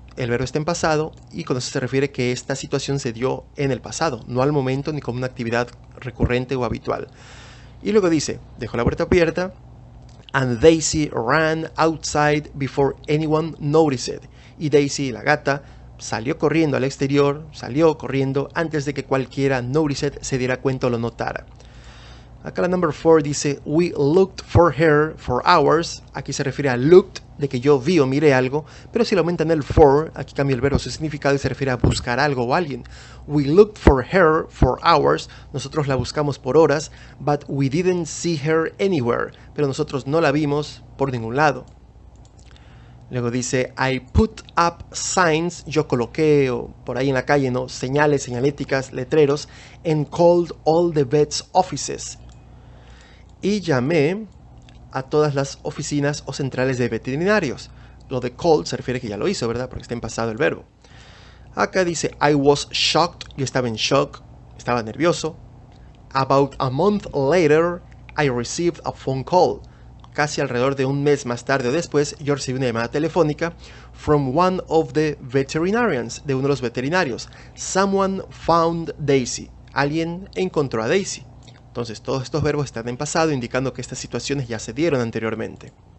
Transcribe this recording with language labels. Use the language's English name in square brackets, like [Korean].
[Spanish] El verbo está en pasado y con eso se refiere que esta situación se dio en el pasado, no al momento ni como una actividad recurrente o habitual. Y luego dice, dejó la puerta abierta, [English] and Daisy ran outside before anyone noticed. [Spanish] Y Daisy, la gata, salió corriendo al exterior, salió corriendo antes de que cualquiera noticed se diera cuenta o lo notara. [English] Acá la number 4 dice, we looked for her for hours. [Spanish] Aquí se refiere a looked, de que yo vi o miré algo, pero si lo aumentan el for, aquí cambia el verbo su significado y se refiere a buscar algo o alguien. [English] We looked for her for hours. [Spanish] Nosotros la buscamos por horas, [English] but we didn't see her anywhere. [Spanish] Pero nosotros no la vimos por ningún lado. Luego dice, [English] I put up signs, [Spanish] yo coloqué por ahí en la calle, ¿no? Señales, señaléticas, letreros, [English] and called all the vet's offices. [Spanish] Y llamé a todas las oficinas o centrales de veterinarios. Lo de called se refiere que ya lo hizo, ¿verdad? Porque está en pasado el verbo. Acá dice, [English] I was shocked, [Spanish] yo estaba en shock, estaba nervioso. [English] About a month later, I received a phone call. [Spanish] Casi alrededor de un mes más tarde o después, yo recibí una llamada telefónica [English] from one of the veterinarians, [Spanish] de uno de los veterinarios. [English] Someone found Daisy. [Spanish] Alguien encontró a Daisy. Entonces todos estos verbos están en pasado, indicando que estas situaciones ya se dieron anteriormente.